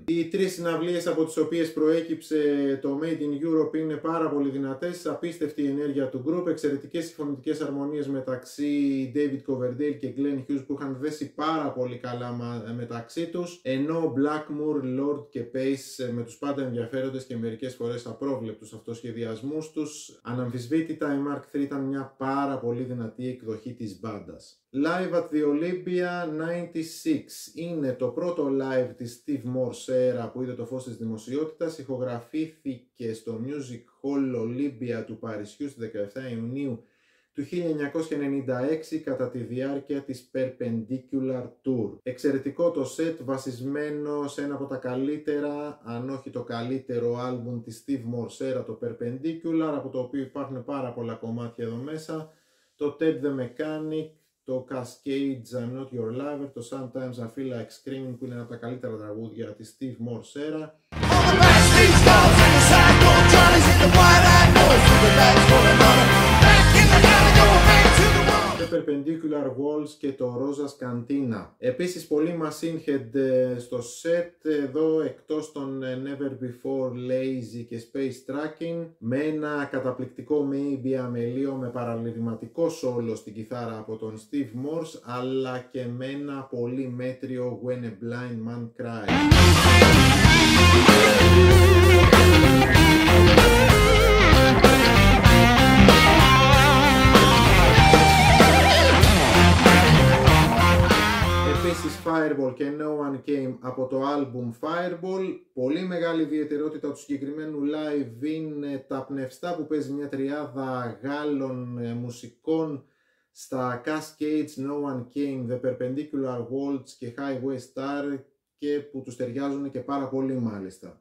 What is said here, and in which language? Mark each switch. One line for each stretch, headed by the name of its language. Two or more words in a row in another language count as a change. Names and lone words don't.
Greek: Οι 3 συναυλίες από τις οποίες προέκυψε το Made in Europe είναι πάρα πολύ δυνατές, απίστευτη η ενέργεια του group, εξαιρετικές συμφωνητικές αρμονίες μεταξύ David Coverdale και Glenn Hughes που είχαν δέσει πάρα πολύ καλά μεταξύ τους, ενώ Blackmore, Lord και Pace με τους πάντα ενδιαφέροντες και μερικές φορές απρόβλεπτους αυτοσχεδιασμούς τους. Αναμφισβήτητα η Mark III ήταν μια πάρα πολύ δυνατή εκδοχή της μπάντας. Live at the Olympia 96 είναι το πρώτο live της Steve Morse Era που είδε το φως της δημοσιότητας. Ηχογραφήθηκε στο Music Hall Olympia του Παρισιού στις 17 Ιουνίου του 1996 κατά τη διάρκεια της Perpendicular Tour. Εξαιρετικό το set, βασισμένο σε ένα από τα καλύτερα, αν όχι το καλύτερο άλμπουμ της Steve Morse Era, το Perpendicular, από το οποίο υπάρχουν πάρα πολλά κομμάτια εδώ μέσα. Το Ted the Mechanic, το Cascades, I'm Not Your Lover, το Sometimes I Feel Like Screaming που είναι ένα από τα καλύτερα τραγούδια της Steve Morse Era. Το Perpendicular Walls και το Rosa's Cantina. Επίσης πολύ Machine Head στο set, εδώ εκτός των Never Before, Lazy και Space Tracking, με ένα καταπληκτικό Maybe αμελείο με παραλυρηματικό σόλο στην κιθάρα από τον Steve Morse, αλλά και με ένα πολύ μέτριο When a Blind Man Cries. Επίσης Fireball και No One Came από το album Fireball. Πολύ μεγάλη ιδιαιτερότητα του συγκεκριμένου live είναι τα πνευστά που παίζει μια τριάδα Γάλλων μουσικών στα Cascades, No One Came, The Perpendicular Waltz και Highway Star, και που τους ταιριάζουν και πάρα πολύ μάλιστα.